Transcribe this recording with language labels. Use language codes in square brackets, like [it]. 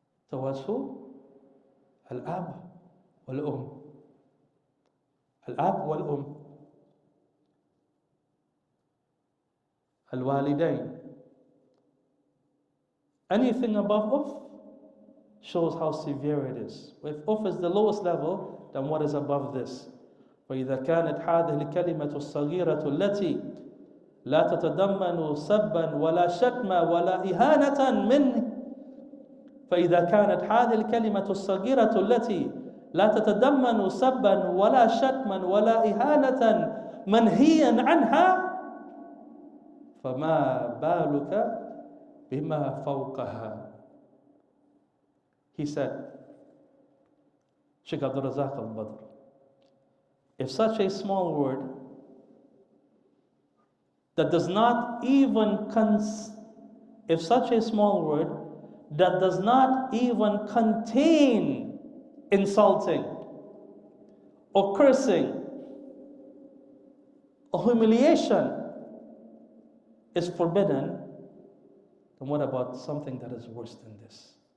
[en] Towards who? Al-ab wal-um. Al-ab wal-um. Al-walidain. Anything above uf shows how severe it is. If uf is the lowest level, then what is above this? [ar] وإذا كانت هذه الكلمة الصغيرة التي لا تتضمن سبا ولا شتما ولا إهانة منه فإذا كانت هذه الكلمة الصغيرة التي لا تتضمن سبا ولا شتما ولا إهانة منهيا عنها فما بالك بما فوقها. [en] He said, Sheikh Abdul Razak al-Badr, if such a small word that does not even if such a small word that does not even contain insulting or cursing or humiliation is forbidden, then what about something that is worse than this?